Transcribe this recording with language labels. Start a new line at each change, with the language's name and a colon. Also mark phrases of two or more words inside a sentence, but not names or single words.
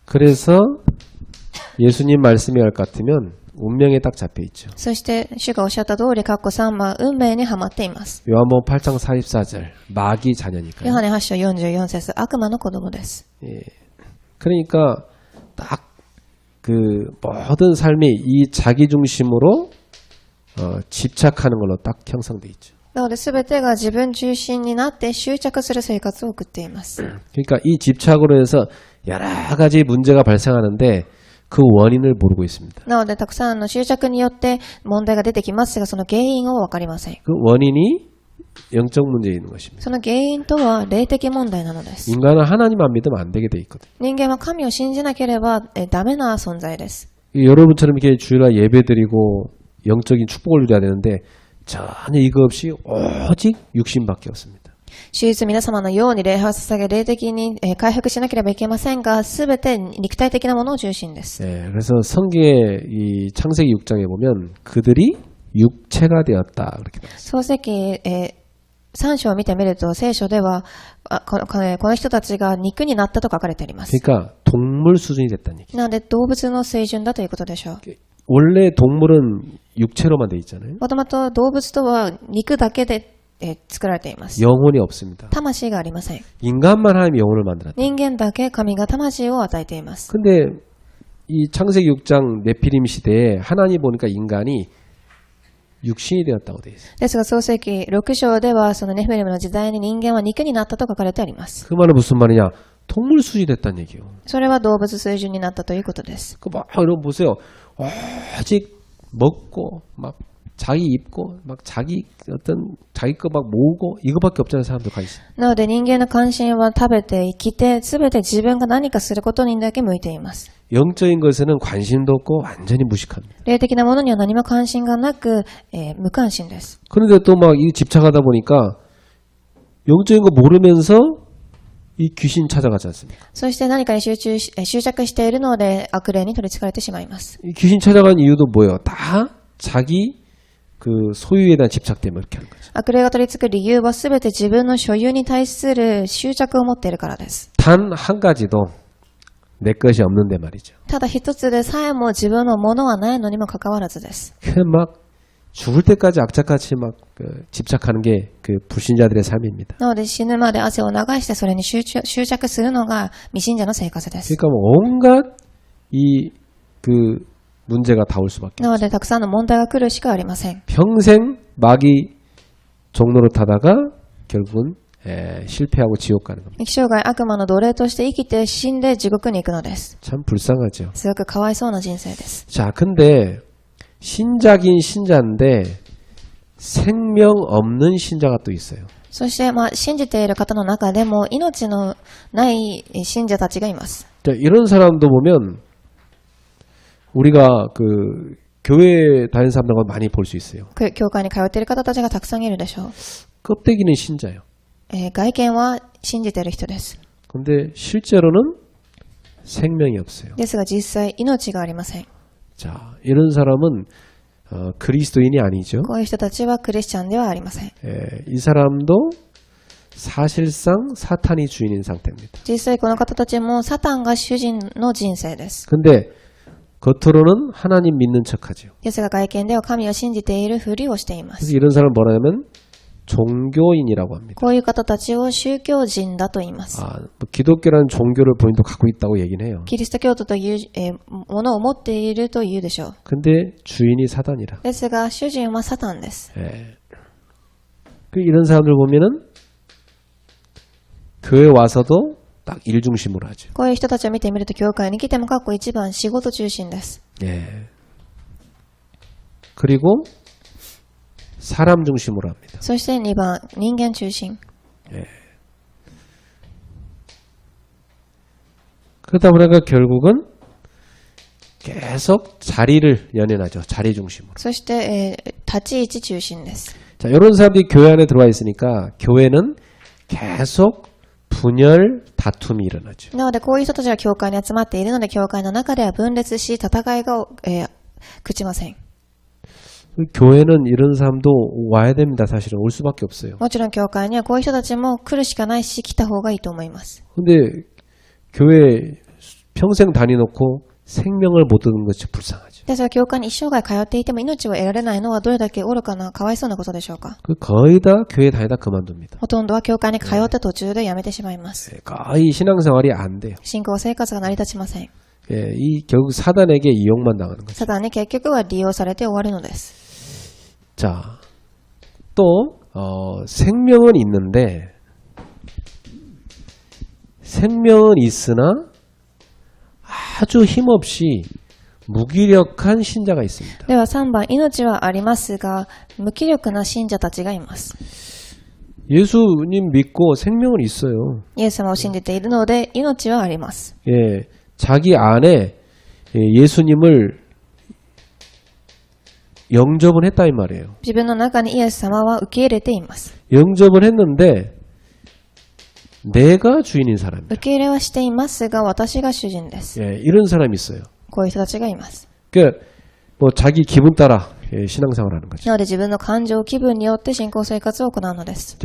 Korean: 그래서 예수님 말씀이 할 것 같으면 운명에 딱 잡혀 있죠.
Japanese: そして主がおっしゃった通り括弧3番運命にはまっています。
Korean: 요한복음 8장 44절 마귀 자녀니까요.
Japanese: ヨハネ8章44節悪魔の子供です。
Korean: 그러니까 딱 그 모든 삶이 이 자기 중심으로 집착하는 걸로 딱 형성돼 있죠.
Japanese: なので全てが自分中心になって執着する生活を送っています。
Korean: 그러니까 이 집착으로 해서 여러 가지 문제가 발생하는데 그 원인을 모르고 있습니다.
Japanese: なのでたくさんの執着によって問題が出てきますがその原因を分かりません。
Korean: 그 원인이 영적 문제에 있는 것입니다.
Japanese: その原因とは霊的問題なのです。
Korean: 인간은 하나님 안 믿으면 안 되게 돼 있거든요.
Japanese: 人間は神を信じなければダメな存在です。
Korean: 여러분처럼 이렇게 주일날 예배드리고 영적인 축복을 누려야 되는데 전혀 이거 없이 오직 육신밖에 없습니다.
Japanese: 手術皆様のように礼拝を捧げ霊的に回復しなければいけませんが全て肉体的なものを中心です。
Korean: 그래서 성경의 이 창세기 6장에 보면 그들이 육체가 되었다 그렇게 나와요.
Japanese: 創世記3章を見てみると聖書ではこの人たちが肉になったと書かれてあります。
Korean: 그러니까 동물 수준이 됐다는 얘기죠.
Japanese: なので動物の水準だということでしょう。
Korean: 원래 동물은 육체로만 돼 있잖아요.
Japanese: もともと動物とは肉だけで作られています。
Korean: 영혼이 없습니다.
Japanese: 魂がありません。
Korean: 인간만 하나님이 영혼을 만들었다.
Japanese: 人間だけ神が魂を与えています。
Korean: 근데 이 창세기 6장 네피림 시대에 하나님 보니까 인간이 육신이 되었다고 돼 있어요.
Japanese: ですが創世記6章ではそのネフィリムの時代に人間は肉になったと書かれてあります。
Korean: 그 말은 무슨 말이냐? 동물 수준이 됐다는 얘기예요.
Japanese: それは動物水準になったということです。
Korean: 그 막 여러분 보세요. 오직 먹고 막 자기 입고 막 자기 어떤 자기 거 막 모으고 이거밖에 없잖아요. 사람들 관심.
Japanese: なので人間の関心は食べて生きて全て自分が何かすることにだけ向いています。
Korean: 영적인 것에는 관심도 없고 완전히 무식합니다.
Japanese: 霊的なものには何も関心がなく、無関心です。
Korean: 그런데 또 막 이 집착하다 보니까 영적인 거 모르면서 이 귀신 찾아가지 않습니까?
Japanese: そして何かに執着しているので悪霊に取り憑かれてしまいます。
Korean: 이 귀신 찾아간 이유도 뭐예요? 다 자기 그 소유에 대한 집착 때문에 이렇게 하는 거죠.
Japanese: 悪霊が取り憑く理由はすべて自分の所有に対する執着を持っているからです。
Korean: 단 한 가지도 내 것이 없는데 말이죠.
Japanese: ただ一つでさえも自分のものはないのにもかかわらずです。
Korean: 그 막 죽을 때까지 악착같이 막 집착하는 게 그 불신자들의 삶입니다.
Japanese: なので死ぬまで汗を流してそれに執着するのが未信者の生活です。
Korean: 그러니까 뭐 온갖 이 그 문제가 다 올 수밖에.
Japanese: なのでたくさんの問題が来るしかありません。
Korean: 평생 마귀 종로를 타다가 결국은 실패하고 지옥 가는 겁니다.
Japanese: 生涯悪魔の奴隷として生きて死んで地獄に行くのです。
Korean: 참 불쌍하죠.
Japanese: すごくかわいそうな人生です。
Korean: 자, 근데 신자긴 신자인데 생명 없는 신자가 또 있어요.
Japanese: そして、信じている方の中でも命のない信者たちがいます。
Korean: 자, 이런 사람도 보면 우리가 그 교회 다니는 사람들과 많이 볼 수 있어요.
Japanese: 教会に通っている方たちがたくさんいるでしょう。
Korean: 껍데기는 신자예요.
Japanese: 外見は信じている人です。
Korean: 근데 실제로는 생명이 없어요.
Japanese: ですが実際命がありません。
Korean: 자, 이런 사람은 그리스도인이 아니죠.
Japanese: こういう人たちはクリスチャンではありません。
Korean: 이 사람도 사실상 사탄이 주인인 상태입니다.
Japanese: 実際この方たちもサタンが主人の人生です。
Korean: 근데 겉으로는 하나님 믿는 척하죠.
Japanese: ですが外見では神を信じているふりをしていま
Korean: 그래서
Japanese: す。
Korean: 이런 사람을 뭐라냐면 종교인이라고 합니다.
Japanese: こういう方たちを宗教人だと言います。
Korean: 뭐 기독교라는 종교를 본인도 갖고 있다고 얘기는 해요.
Japanese: キリスト教徒という、ものを持っているというでしょう。
Korean: 근데 주인이 사단이라.
Japanese: ですが主人はサタンです。
Korean: 이런 사람들 보면은 교회 와서도 딱 일 중심으로 하죠.
Japanese: こういう人たちを見てみると教会に来ても過去一番仕事中心です。
Korean: 그리고 사람 중심으로 합니다.
Japanese: そして2番人間中心。
Korean: 그러다 보니까 결국은 계속 자리를 연연하죠. 자리 중심으로.
Japanese: そして、立ち位置中心です。
Korean: 자, 이런 사람들이 교회 안에 들어와 있으니까 교회는 계속 분열, 다툼이 일어나죠.
Japanese: なのでこういう人たちが教会に集まっているので教会の中では分裂し戦いが、朽ちません。
Korean: 교회는 이런 사람도 와야 됩니다. 사실은 올 수밖에 없어요.
Japanese: もちろん教会にはこういう人たちも来るしかないし来た方がいいと思います。
Korean: 근데 교회 평생 다니놓고 생명을 못 얻는 것이 불쌍하죠.
Japanese: ですが教会に一生涯通っていても命を得られないのはどれだけ愚かなかわいそうなことでしょうか。
Korean: 거의 다 교회 다니다 그만둡니다.
Japanese: ほとんどは教会に通って途中で辞めてしまいます。
Korean: 거의 신앙생활이 안 돼요.
Japanese: 信仰生活が成り立ちません。
Korean: 이 결국 サタン에게 이용만 당하는 거죠.
Japanese: サタンに結局は利用されて終わるのです。
Korean: 자, 또 생명은 있는데 생명은 있으나 아주 힘없이 무기력한 신자가 있습니다.
Japanese: では3番、命はありますが無気力な信者たちがいます。
Korean: 예수님 믿고 생명은 있어요.
Japanese: イエス様を信じているので命はあります。
Korean: 자기 안에 예수님을 영접은 했다 이 말이에요.
Japanese: 自分の中にイエス様は受け入れています。
Korean: 영접은 했는데 내가 주인인 사람이에요.
Japanese: 受け入れはしていますが私が主人です。
Korean: 이런 사람이 있어요.
Japanese: こういう人たちがいます。
Korean: 그러니까 뭐 자기 기분 따라 신앙생활하는 거죠.
Japanese: なので自分の感情、気分によって信仰生活を行うのです。